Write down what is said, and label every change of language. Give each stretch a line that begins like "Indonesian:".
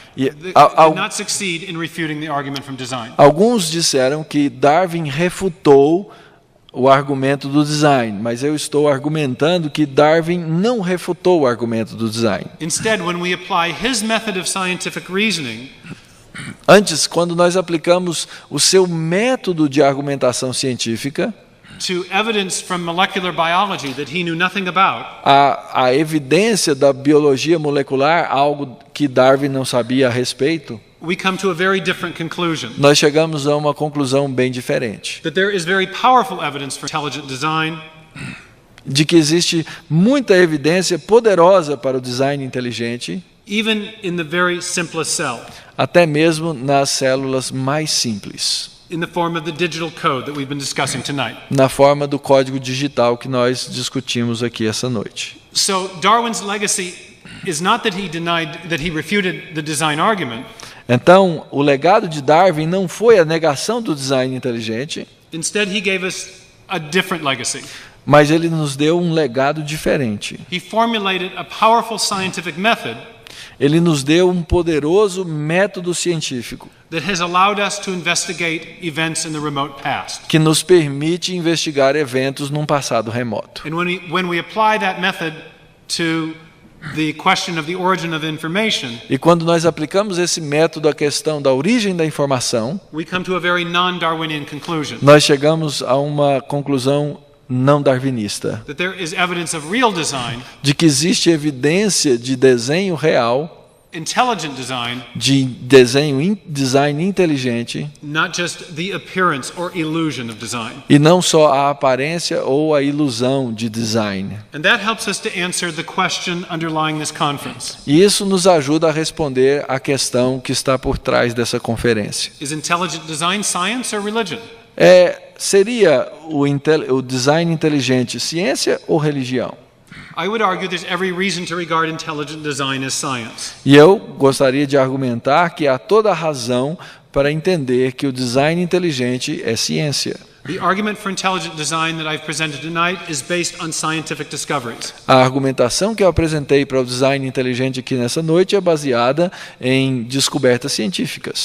English: Did not succeed in refuting the argument from design.
Portuguese: Alguns disseram que Darwin refutou o argumento do design, mas eu estou argumentando que Darwin não refutou o argumento do design.
English: Instead, when we apply his method of scientific reasoning,
Portuguese: antes, quando nós aplicamos o seu método de argumentação científica
English: to evidence from molecular biology that he knew nothing about,
Portuguese: a evidência da biologia molecular, algo que Darwin não sabia a respeito,
English: we come to a very different conclusion.
Portuguese: nós chegamos a uma conclusão bem diferente.
English: That there is very powerful evidence for intelligent design,
Portuguese: de que existe muita evidência poderosa para o design inteligente,
English: even in the very simplest cell,
Portuguese: até mesmo nas células mais simples,
English: in the form of the digital code that we've been discussing tonight.
Portuguese: na forma do código digital que nós discutimos aqui essa noite.
English: So Darwin's legacy is not that he refuted the design argument.
Portuguese: Então, o legado de Darwin não foi a negação do design inteligente,
English: Instead, he gave us a different legacy.
Portuguese: mas ele nos deu um legado diferente.
English: He formulated a powerful scientific method
Portuguese: Ele nos deu um poderoso método científico
English: that has allowed us to investigate events in the remote past.
Portuguese: que nos permite investigar eventos num passado remoto.
English: And when we apply that method to the question of the origin of information,
Portuguese: E quando nós aplicamos esse método à questão da origem da informação,
English: we come to a very non-Darwinian conclusion.
Portuguese: nós chegamos a uma conclusão não darwinista,
English: That there is evidence of real design,
Portuguese: de que existe evidência de desenho real,
English: intelligent design,
Portuguese: de design inteligente,
English: not just the appearance or illusion of design.
Portuguese: e não só a aparência ou a ilusão de design.
English: And that helps us to answer the question underlying this conference.
Portuguese: E isso nos ajuda a responder à questão que está por trás dessa conferência.
English: Is intelligent design science or religion?
Portuguese: Seria o design inteligente ciência ou religião?
English: I would argue there's every reason to regard intelligent design as science.
Portuguese: E eu gostaria de argumentar que há toda a razão para entender que o design inteligente é ciência.
English: The argument for intelligent design that I've presented tonight is based on scientific discoveries.
Portuguese: A argumentação que eu apresentei para o design inteligente aqui nessa noite é baseada em descobertas científicas.